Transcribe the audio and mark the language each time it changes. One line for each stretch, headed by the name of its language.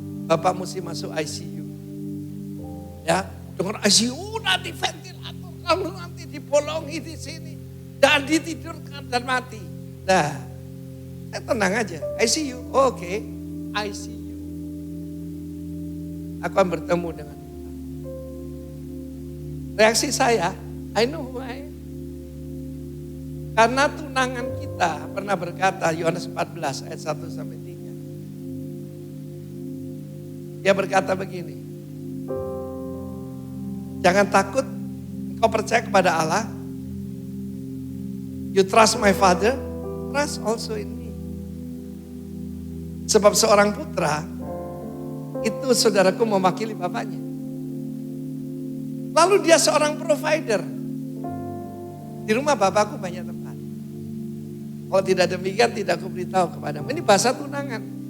Indonesian: Bapak mesti masuk ICU. Ya, dengan ICU nanti ventilator, lalu nanti dibolongi di sini. Dan ditidurkan dan mati. Nah, tenang aja. ICU, oke. ICU. Aku akan bertemu dengan Tuhan. Reaksi saya,
English: I know who I am.
Indonesian: Karena tunangan kita pernah berkata, Yohanes 14 ayat 1 sampai 3. Dia berkata begini. Jangan takut, engkau percaya kepada Allah.
English: You trust my Father, trust also in me.
Indonesian: Sebab seorang putra, itu saudaraku mewakili bapaknya. Lalu dia seorang provider. Di rumah bapakku banyak tempat. Kalau tidak demikian tidak aku beritahu kepadamu. Ini bahasa tunangan.